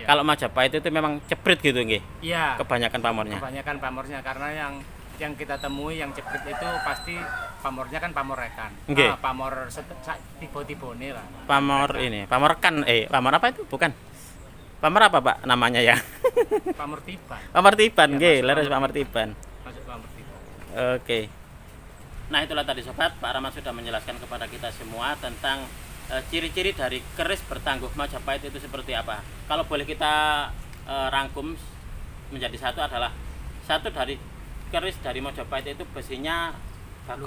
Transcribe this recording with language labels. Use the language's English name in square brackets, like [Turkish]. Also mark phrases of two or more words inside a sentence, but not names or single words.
[Indonesian] Kalau Majapahit itu memang jeprit gitu nggih. Iya. Kebanyakan pamornya. Kebanyakan pamornya karena yang kita temui yang jeprit itu pasti pamornya kan pamor rekan. Nggih. Pamor tiba-tibone lah. Pamor ini, pamor pamor apa itu? Bukan. Pamor apa Pak namanya ya? Pamor tiban. Pamor tiban Ya, nggih, masuk leres pamor pamor tiban. Masuk pamor tiban. Oke. Nah, itulah tadi sobat, Pak Rahmat sudah menjelaskan kepada kita semua tentang ciri-ciri dari keris bertangguh Majapahit itu seperti apa. Kalau boleh kita rangkum menjadi satu adalah satu dari keris dari Majapahit itu besinya bagus